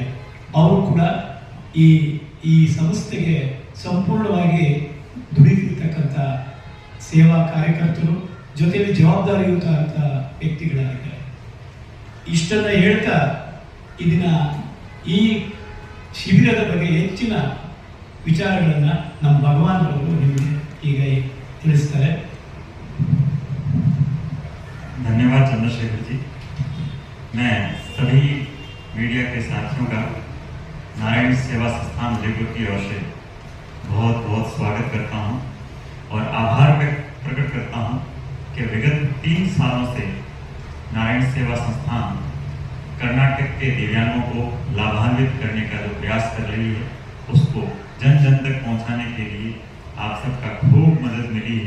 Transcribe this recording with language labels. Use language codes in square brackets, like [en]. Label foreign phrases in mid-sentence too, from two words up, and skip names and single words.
[kn] ಅವರು ಕೂಡ ಈ ಸಂಸ್ಥೆಗೆ ಸಂಪೂರ್ಣವಾಗಿ ದುಡಿತಿರ್ತಕ್ಕಂಥ ಸೇವಾ ಕಾರ್ಯಕರ್ತರು, ಜೊತೆಯಲ್ಲಿ ಜವಾಬ್ದಾರಿಯುತ ಅಂತ ವ್ಯಕ್ತಿಗಳಾಗಿದ್ದಾರೆ. ಇಷ್ಟನ್ನ ಹೇಳ್ತಾ ಈ ಶಿಬಿರದ ಬಗ್ಗೆ ಹೆಚ್ಚಿನ ವಿಚಾರಗಳನ್ನು ನಮ್ಮ ಭಗವಾನ್ ಅವರು ನಿಮಗೆ ಈಗ ತಿಳಿಸ್ತಾರೆ. [hi] धन्यवाद चंद्रशेखर जी। मैं सभी मीडिया के साथियों का नारायण सेवा संस्थान उदयपुर की ओर से बहुत बहुत स्वागत करता हूं और आभार प्रकट करता हूं कि विगत 3 सालों से नारायण सेवा संस्थान कर्नाटक के दिव्यांगों को लाभान्वित करने का जो प्रयास कर रही है उसको जन जन तक पहुंचाने के लिए आप सबका खूब मदद मिली है।